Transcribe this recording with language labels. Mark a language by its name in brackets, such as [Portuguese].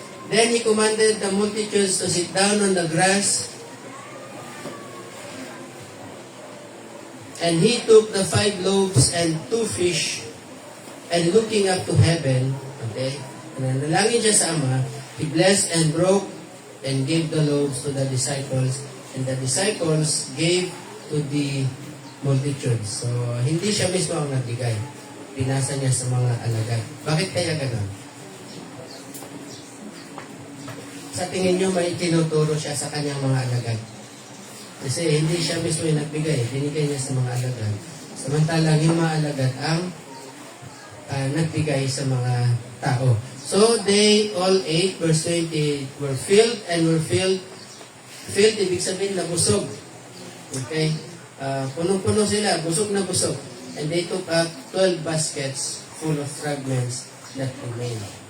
[English] Then he commanded the multitudes to sit down on the grass, and he took the 5 loaves and 2 fish, and looking up to heaven, [Filipino] okay, nanalangin siya sa Ama, [English] he blessed and broke and gave the loaves to the disciples, and the disciples gave to the multitude. [Filipino] So, hindi siya mismo ang nagbigay. Pinasa niya sa mga alagad. Bakit kaya gano'n? Sa tingin niyo, may tinuturo siya sa kanyang mga alagad. Kasi hindi siya mismo yung nagbigay. Binigay niya sa mga alagad. Samantalang yung mga alagad ang nagbigay sa mga tao. [English] So, they all ate, verse 20, were filled and were filled. [Filipino] Filled, ibig sabihin na busog. Okay? Punong-puno sila, busog na busog. [English] And they took up 12 baskets full of fragments that remained.